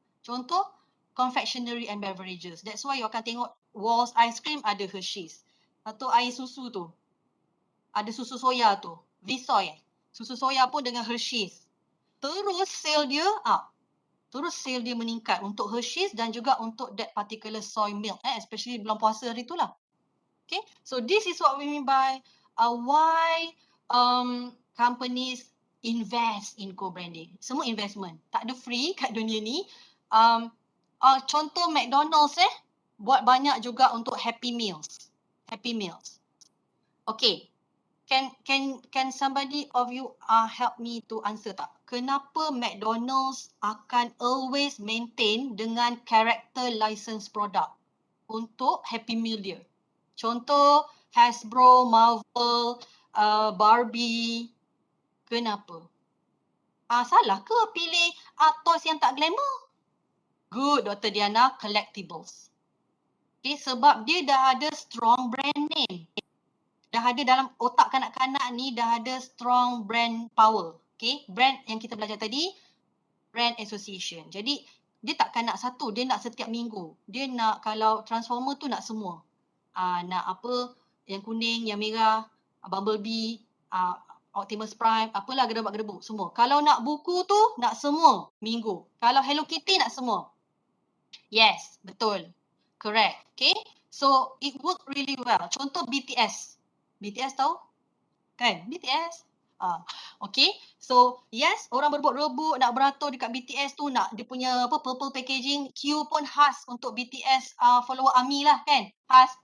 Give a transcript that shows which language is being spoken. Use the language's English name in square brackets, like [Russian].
[English] Contoh, confectionery and beverages. That's why you [Malay] akan tengok [English] Walls ice cream ada Hershey's. [Malay] Atau air susu tu. Ada susu soya tu. Visoy. Susu soya pun dengan Hershey's. Terus sale dia up. Terus sale dia meningkat untuk Hershey's dan juga untuk [English] that particular soy milk. [Malay] Especially bulan puasa hari tu lah. [English] Okay, so this is what we mean by why companies invest in co-branding. [Malay] Semua investment. Tak ada free kat dunia ni. Contoh McDonald's buat banyak juga untuk Happy Meals. [English] Happy Meals. Okay. Can somebody of you help me to answer [Malay] tak? Kenapa McDonald's akan always maintain dengan character license product untuk Happy Meal dia? Contoh Hasbro, Marvel, Barbie. Kenapa? Salah ke pilih toys yang tak glamour? Good, Dr. Diana, collectibles. Okay, sebab dia dah ada [English] strong brand name. [Malay] Dah ada dalam otak kanak-kanak ni, dah ada [English] strong brand power. [Malay] Okay, brand yang kita belajar tadi, brand association. Jadi, dia takkan nak satu, dia nak setiap minggu. Dia nak, kalau Transformer tu nak semua. Nak apa, yang kuning, yang merah, Bumblebee, Optimus Prime, apalah gedebak-gedebuk, semua. Kalau nak buku tu, nak semua minggu. Kalau Hello Kitty, nak semua. Yes, betul. Correct. [English] Okay, so it work really well. [Malay] Contoh BTS. BTS tahu? Kan? BTS. Okay, so yes, orang berebut-rebut nak beratur dekat BTS tu, nak dia punya apa purple packaging, Q pun khas untuk BTS follower ARMY lah kan, khas.